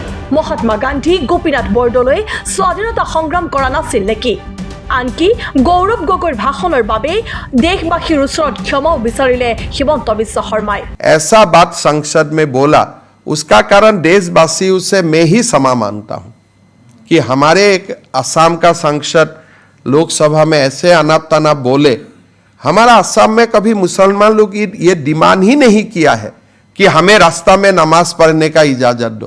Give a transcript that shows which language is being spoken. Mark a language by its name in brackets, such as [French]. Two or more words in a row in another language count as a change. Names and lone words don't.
[Assamese] মহাত্মা গান্ধী গোপীনাথ বৰদলৈ স্বাধীনতা সংগ্ৰাম কৰা নাছিল নেকি আনকি গৌৰৱ গগৈৰ ভাষণৰ বাবে দেশবাসীৰ ওচৰত ক্ষমাও বিচাৰিলে হিমন্ত বিশ্ব শৰ্মাই [Hindi] ऐसा बात संसद में बोला उसका कारण देशवासियों से मैं ही क्षमा मांगता हूं कि हमारे एक असम का सांसद लोकसभा में ऐसे अनाप तनाप बोले। हमारा असम में कभी मुसलमान लोग ये डिमांड ही नहीं किया है कि हमें रास्ता में नमाज पढ़ने का इजाजत दो।